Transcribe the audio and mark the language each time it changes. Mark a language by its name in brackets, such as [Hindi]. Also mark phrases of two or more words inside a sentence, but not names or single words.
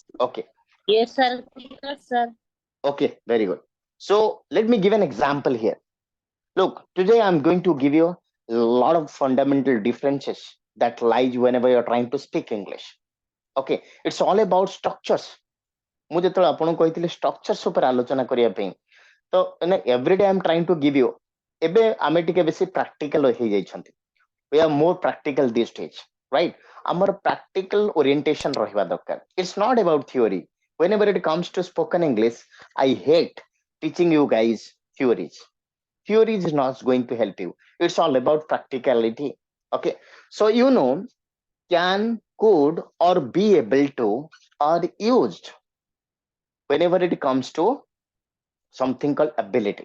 [English] Okay. Yes, sir. Clear, sir. Okay, very good. So let me give an example here. Look, today I'm going to give you a lot of fundamental differences that lies whenever you're trying to speak English. Okay, it's all about structures. [Odia] ମୁଁ ଯେତେବେଳେ ଆପଣଙ୍କୁ କହିଥିଲି structures ଉପରେ ଆଲୋଚନା କରିବା ପାଇଁ, ତ [English] every day I'm trying to give you, [Odia] ଏବେ ଆମେ ଟିକେ ବେଶୀ practical ହେଇଯାଇଛନ୍ତି. [English] We are more practical these days, right? [Odia] ଆମର [English] practical orientation [Odia] ରହିବା ଦରକାର. [English] It's not about theory. Whenever it comes to spoken English, I hate teaching you guys theories. Theory is not going to help you. It's all about practicality. Okay, so can, could, or be able to are used whenever it comes to something called ability.